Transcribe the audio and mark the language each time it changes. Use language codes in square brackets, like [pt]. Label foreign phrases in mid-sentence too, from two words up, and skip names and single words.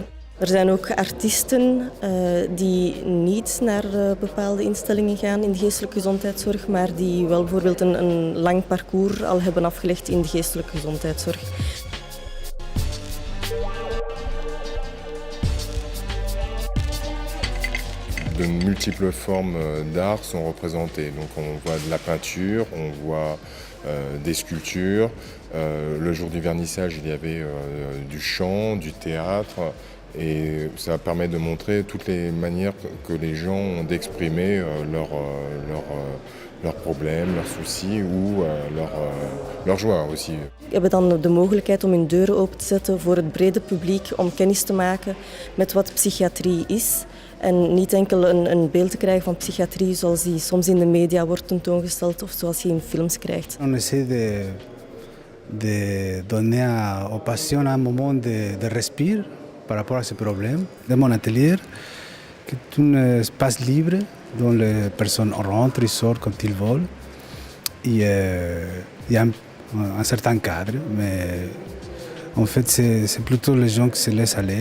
[nl] Er zijn ook artiesten die niet naar bepaalde instellingen gaan in de geestelijke gezondheidszorg, maar die wel bijvoorbeeld een lang parcours al hebben afgelegd in de geestelijke gezondheidszorg. [fr] De multiples formes d'art sont représentées. Donc on voit de la peinture, on voit des sculptures. Le jour du vernissage, il y avait du chant, du théâtre. Et ça permet de montrer toutes les manières que les gens ont d'exprimer leurs problèmes, leurs soucis ou leur joie aussi. [nl] We hebben dan de mogelijkheid om hun deuren open te zetten voor het brede publiek om kennis te maken met wat psychiatrie is. En niet enkel een beeld te krijgen van psychiatrie zoals die soms in de media wordt tentoongesteld of zoals je in films krijgt. [fr] On essaie de donner aux patients un moment de respire par rapport à ces problèmes. Dans mon atelier, qui est un espace libre dont les personnes rentrent et sortent quand ils veulent. Il y a un certain cadre, mais en fait c'est plutôt les gens qui se laissent aller.